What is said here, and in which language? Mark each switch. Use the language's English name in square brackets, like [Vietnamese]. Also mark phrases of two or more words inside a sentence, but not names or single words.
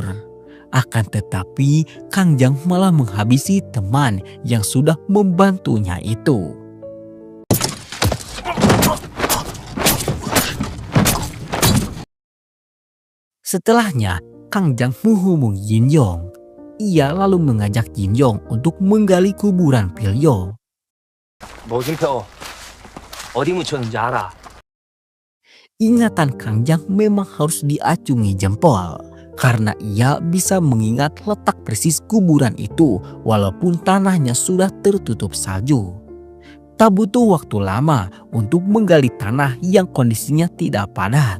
[Indonesian] Akan tetapi Kang Jang malah menghabisi teman yang sudah membantunya itu. Setelahnya, Kang Jang menghubungi Jin Yong. Ia lalu mengajak Jin Yong untuk menggali kuburan Pilyo. [Korean] 모준표 어디 묻혔는지 알아? [Indonesian] Ingatan Kang Jang memang harus diacungi jempol karena ia bisa mengingat letak persis kuburan itu walaupun tanahnya sudah tertutup salju. Tak butuh waktu lama untuk menggali tanah yang kondisinya tidak padat.